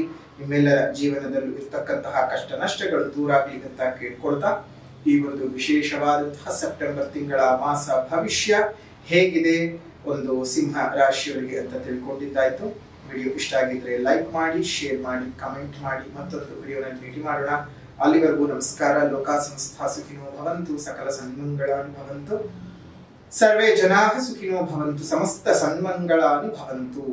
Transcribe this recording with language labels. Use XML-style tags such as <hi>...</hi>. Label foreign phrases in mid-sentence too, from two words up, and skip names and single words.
<kn>ನಿಮ್ಮೆಲ್ಲರ ಜೀವನದಲ್ಲೂ ಇರ್ತಕ್ಕಂತಹ ಕಷ್ಟ ನಷ್ಟಗಳು ದೂರ ಆಗ್ಲಿ ಅಂತ ಕೇಳ್ಕೊಳ್ತಾ, ಈ ಒಂದು ವಿಶೇಷವಾದಂತಹ ಸೆಪ್ಟೆಂಬರ್ ತಿಂಗಳ ಮಾಸ ಭವಿಷ್ಯ ಹೇಗಿದೆ ಒಂದು ಸಿಂಹ ರಾಶಿಯವರಿಗೆ ಅಂತ ತಿಳ್ಕೊಂಡಿದ್ದಾಯ್ತು. ವಿಡಿಯೋ ಇಷ್ಟ ಆಗಿದ್ರೆ ಲೈಕ್ ಮಾಡಿ, ಶೇರ್ ಮಾಡಿ, ಕಮೆಂಟ್ ಮಾಡಿ. ಮತ್ತೊಂದು ವಿಡಿಯೋನಲ್ಲಿ ಭೇಟಿ ಮಾಡೋಣ. ಅಲ್ಲಿವರೆಗೂ ನಮಸ್ಕಾರ.</kn> <sa>ಲೋಕ ಸಂಸ್ಥಾ ಸುಖಿನೋ ಭವಂತು, ಸಕಲ ಸನ್ಮಂಗಳಾನಿ ಭವಂತು, ಸರ್ವೇ ಜನಾಃ ಸುಖಿನೋ ಭವಂತು, ಸಮಸ್ತ ಸನ್ಮಂಗಳಾನಿ ಭವಂತು.</sa>